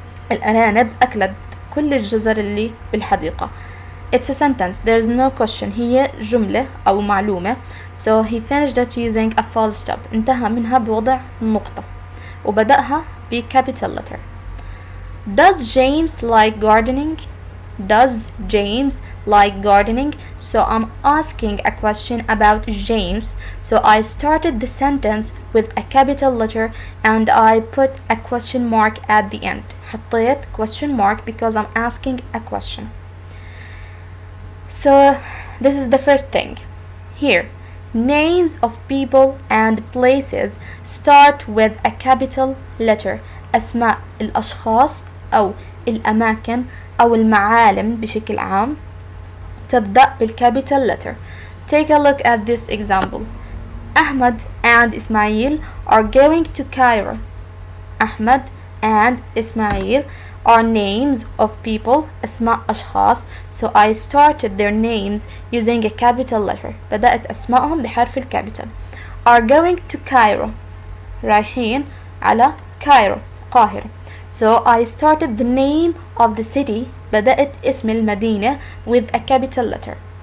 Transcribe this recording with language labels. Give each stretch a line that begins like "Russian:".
Arabic: الأرانب أكلت كل الجزر اللي بالحديقة.
English: It's a sentence. There's no question.
Arabic: هي جملة أو معلومة.
English: So he finished it using a full stop.
Arabic: انتهى منها بوضع نقطة. وبدأها ب
English: capital letter. Does James like gardening? Does James like gardening? So I'm asking a question about James. So I started the sentence with a capital letter and I put a question mark at the end.
Arabic: حطيت
English: question mark because I'm asking a question. So this is the first thing. Here, names of people and places start with a capital letter.
Arabic: أسماء الأشخاص أو الأماكن أو المعالم بشكل عام تبدأ بالcapital letter.
English: Take a look at this example. Ahmed and Ismail are going to Cairo. Ahmed and Ismail are names of people.
Arabic: أسماء أشخاص.
English: So I started their names using a capital letter.
Arabic: بدأت أسمائهم بحرف الكابيتال.
English: Are going to Cairo.
Arabic: رايحين على كايرو القاهرة.
English: So I started the name of the city.
Arabic: بدأت اسم المدينة
English: with a capital letter.